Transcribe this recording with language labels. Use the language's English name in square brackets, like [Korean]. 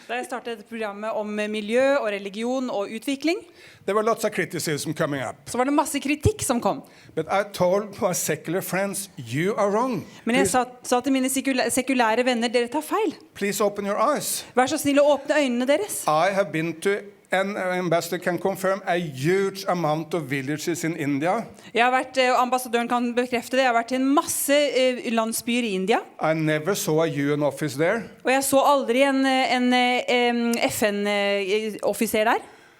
[Norwegian] Da jeg startet programmet om miljø og religion og utvikling, [English] there were lots of criticism coming up. [Norwegian] så var det masse kritikk som kom. [English] But I told my secular friends, you are wrong. [Norwegian] Men jeg sa til mine sekulære venner, dere tar feil. [English] Please open your eyes. [Norwegian] Vær så snill å åpne øynene deres. [English] I have been to, and ambassador can confirm, a huge amount of villages in India. [Norwegian] Jeg har vært, ambassadøren kan bekrefte det, jeg har vært til en masse landsbyer i India. [English] I never saw a UN office there. [Norwegian] Og jeg så aldri en FN-offiser der.